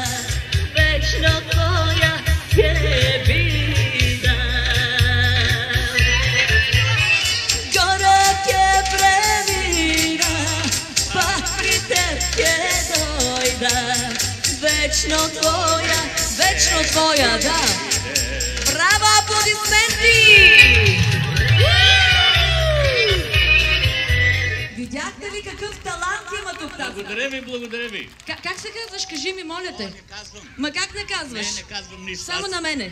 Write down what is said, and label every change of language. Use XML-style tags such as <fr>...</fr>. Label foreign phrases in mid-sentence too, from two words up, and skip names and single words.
<mk>Вечно твоја ќе бидам. Гора ќе премина, пак при теб ќе дојдам. Вечно твоја, да.</mk> <bg>Браво, аплодисменти! Видяхте ли какъв талант има тук тази? Благодаря ви, благодаря ви. Как се казваш? Кажи ми, моля те. Не казвам. Ма как не казваш? Не казвам нищо. Само на мене.</bg>